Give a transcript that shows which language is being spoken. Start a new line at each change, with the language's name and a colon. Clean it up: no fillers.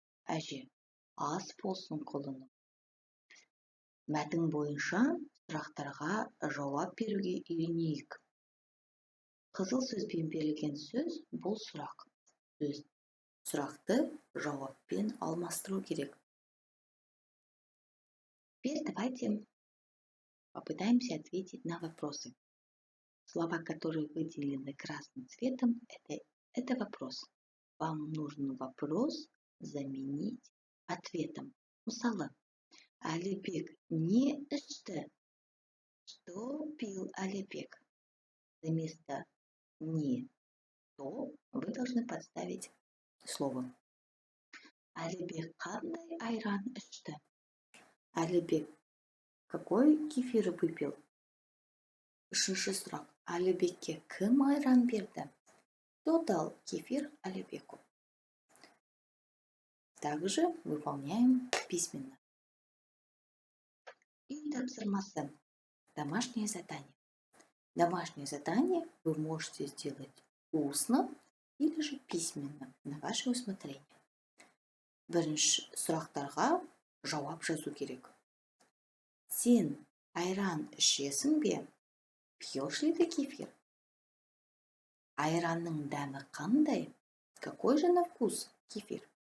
Kazakh: Әже, ас болсын құлыным. Мәтін бойынша сұрақтарға жауап беруге үйренейік. Қызыл сөзбен берілген сөз бұл сұрақ. Сұрақты жауаппен алмастыру керек.
Russian: Теперь давайте попытаемся ответить на вопросы. Слова, которые выделены красным цветом, это вопрос. Вам нужно вопрос заменить ответом.
Kazakh: Мысалы, Әлібек не ішті?
Russian: Что пил Әлібек? Вместо не то вы должны подставить слово.
Kazakh: Әлібек қандай айран ішті?
Russian: Әлібек какой кефир выпил?
Kazakh: Үшінші сұрақ. Әлібекке кім айран берді?
Russian: Кто дал кефир Әлібеку? Также выполняем письменно. И тапсырмасы. Домашнее задание. Домашнее задание вы можете сделать устно или же письменно, на ваше усмотрение.
Kazakh: Бірінші сұрақтарға жауап жазу керек. Сен айран ішесің бе?
Russian: Пьешь ли ты кефир?
Kazakh: Айранның дәмі қандай?
Russian: Какой же на вкус кефир?